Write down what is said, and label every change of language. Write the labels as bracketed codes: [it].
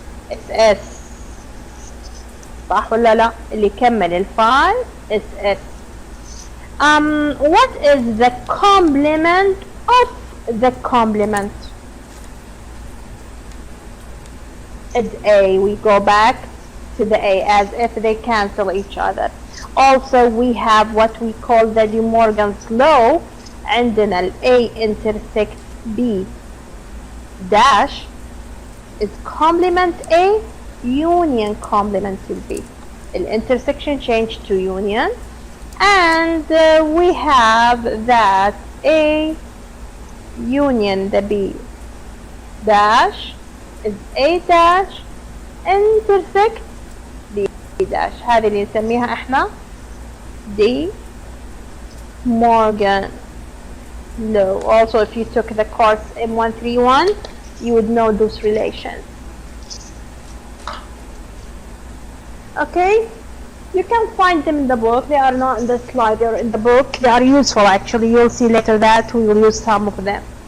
[en] It's S, [ar] صح ولا لا؟ اللي يكمل الفاي is S. [en] What is the complement of the complement? It's A. We go back to the A as if they cancel each other. Also we have what we call the De Morgan's law. [ar] عندنا ال [en] A intersect B dash is complement A, union complement to B. The intersection changed to union, and we have that A union the B dash is A dash intersect B dash. [ar] هذه اللي نسميها احنا De Morgan law. [en] Also if you took the course M131 you would know those relations. Okay, you can find them in the book. They are not in the slide, they are in the book. They are useful actually. You'll see later that we will use some of them.